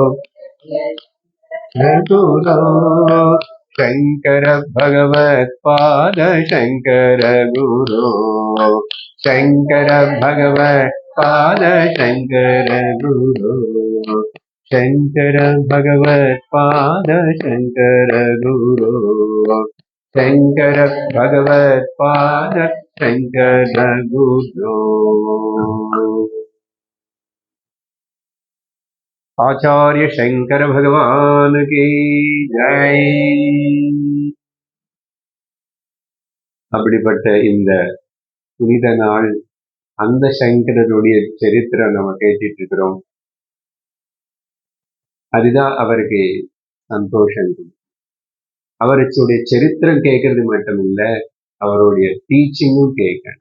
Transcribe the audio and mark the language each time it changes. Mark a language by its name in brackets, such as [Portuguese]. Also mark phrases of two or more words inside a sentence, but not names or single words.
[Sanskrit] गुरु शंकर भगवत्पाद शंकर गुरु शंकर भगवत्पाद शंकर गुरु शंकर भगवत्पाद शंकर गुरु शंकर भगवत्पाद शंकर गुरु। [Hindi] आचार्य शंकर भगवान की जय। [Tamil] அப்படிப்பட்ட இந்த புனித நாள், அந்த சங்கரருடைய சரித்திரம் நம்ம கேட்டுட்டு இருக்கிறோம். அதுதான் அவருக்கு சந்தோஷம் கொடுக்கும். அவருடைய சரித்திரம் கேட்கறது மட்டும் இல்லை, அவருடைய டீச்சிங்கும் கேட்கணும்.